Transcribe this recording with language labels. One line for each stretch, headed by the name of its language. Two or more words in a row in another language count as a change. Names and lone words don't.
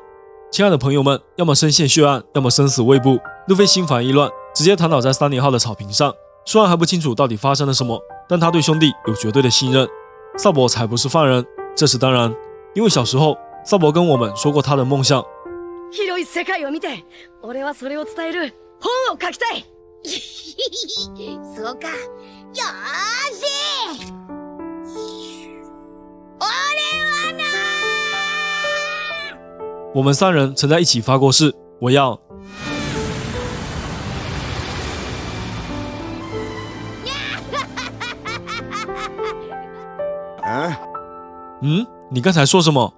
Chinese: 亲爱的朋友们，要么深陷血案，要么生死未卜。路飞心烦意乱，直接躺倒在3年号的草坪上。虽然还不清楚到底发生了什么，但他对兄弟有绝对的信任。萨博才不是犯人，这是当然，因为小时候萨博跟我们说过他的梦想。
Japanese: 広い世界を見て、俺はそれを伝える本を書きたい。そうか、よーし。
Chinese: 我们3人曾在一起发过誓，我要。你刚才说什么？